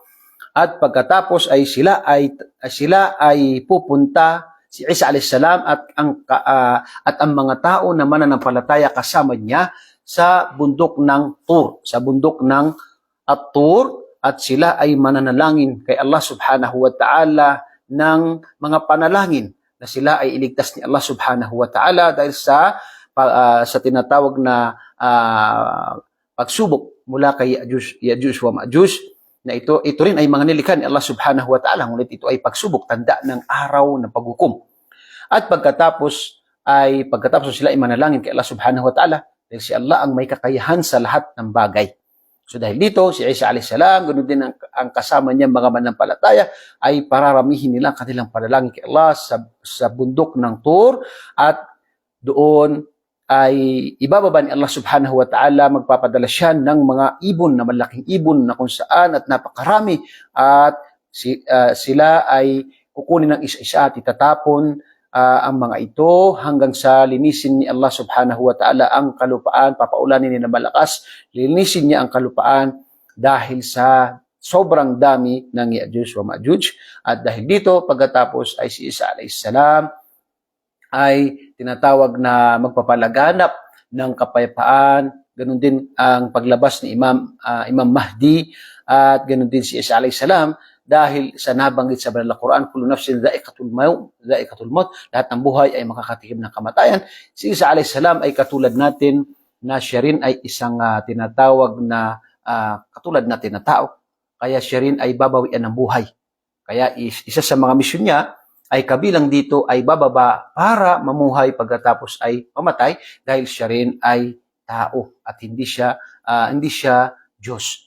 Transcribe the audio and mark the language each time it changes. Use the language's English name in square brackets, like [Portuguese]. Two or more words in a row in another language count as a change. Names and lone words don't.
[Filipino] At pagkatapos ay sila ay pupunta si Isa [Arabic] عليه السلام [Filipino] at ang mga tao na mananampalataya kasama niya sa bundok ng Tur, sa bundok ng At-Tur, at sila ay mananalangin kay Allah [Arabic] سبحانه وتعالى [Filipino] ng mga panalangin na sila ay iligtas ni Allah [Arabic] سبحانه وتعالى [Filipino] dahil sa tinatawag na pagsubok mula kay Ya'juj wa Ma'juj, na ito rin ay mga nilikha ni Allah [Arabic] سبحانه وتعالى, [Filipino] ngunit ito ay pagsubok, tanda ng araw ng paghukom. At pagkatapos sila ay manalangin kay Allah [Arabic] سبحانه وتعالى [Filipino] dahil si Allah ang may kakayahan sa lahat ng bagay. So dahil dito, si Isa [Arabic] عليه السلام, [Filipino] ganoon din ang kasama niya mga mananampalataya, ay pararamihin nila ang kanilang panalangin kay Allah sa bundok ng Tur, at doon ay ibababa ni Allah [Arabic] سبحانه وتعالى, [Filipino] magpapadala siya ng mga ibon, na malaking ibon na kung saan at napakarami, at sila ay kukunin ng isa-isa at itatapon ang mga ito hanggang sa linisin ni Allah [Arabic] سبحانه وتعالى [Filipino] ang kalupaan, papaulanin niya ng malakas, linisin niya ang kalupaan dahil sa sobrang dami ng Ya'juj wa Ma'juj. At dahil dito, pagkatapos ay si Isa [Arabic] عليه السلام [Filipino] ay tinatawag na magpapalaganap ng kapayapaan. Ganun din ang paglabas ni Imam Mahdi, at ganun din si Isa [Arabic] عليه السلام [Filipino] dahil sa nabanggit sa banal na Quran, [Arabic] كل نفس ذائقة الموت, [Filipino] lahat ng buhay ay makakatikim ng kamatayan. Si Isa [Arabic] عليه السلام [Filipino] ay katulad natin na siya rin ay isang tinatawag na katulad natin na tao, kaya siya rin ay babawian ng buhay. Kaya isa sa mga misyon niya ay kabilang dito ay bababa para mamuhay pagkatapos ay mamatay dahil siya rin ay tao at hindi siya Diyos.